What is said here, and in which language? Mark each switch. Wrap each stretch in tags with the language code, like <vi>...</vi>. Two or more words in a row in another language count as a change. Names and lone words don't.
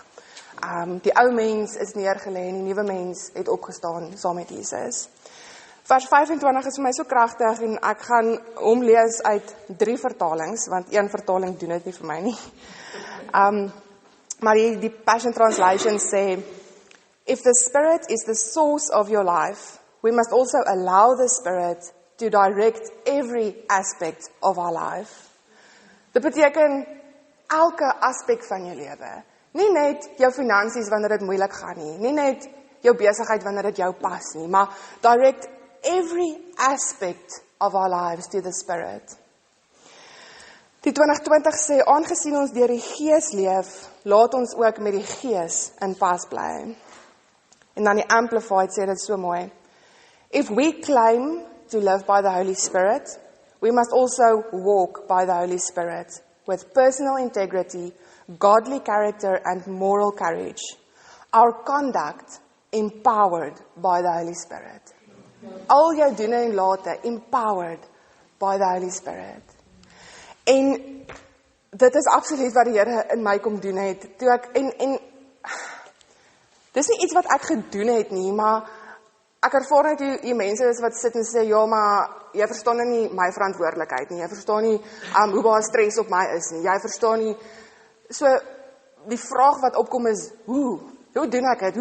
<af>Die ou mens is neergelê en die nuwe mens het opgestaan saam met Jesus. Vers 25 is vir my so kragtig, en ek gaan hom lees uit 3 vertalings, want een vertaling doen dit nie vir my nie. Maar die Passion Translation sê,</af> <en>if the Spirit is the source of your life, we must also allow the Spirit to direct every aspect of our life.</en> <af>Dit beteken elke aspek van jou lewe. Nie net jou finansies wanneer dit moeilik gaan nie, nie net jou besigheid wanneer dit jou pas nie, maar</af> <en>direct every aspect of our lives to the Spirit.</en> <af>Die 2020 sê, aangesien ons deur die Gees leef, laat ons ook met die Gees in pas bly. En dan die Amplified sê dit so mooi.</af> <en>If we claim to live by the Holy Spirit, we must also walk by the Holy Spirit with personal integrity, godly character and moral courage. Our conduct empowered by the Holy Spirit.</en> <af>Al jou doen en late</af> <en>empowered by the Holy Spirit.</en> <af>En dit is absoluut wat die Here in my kom doen het. Toe ek dis nie iets wat ek gedoen het nie, maar ek ervaar net die mense is wat sit en sê, ja, maar jy verstaan nie my verantwoordelikheid nie, jy verstaan nie hoe baie stres op my is nie, jy verstaan nie, so die vraag wat opkom is, hoe doen ek dit?</af>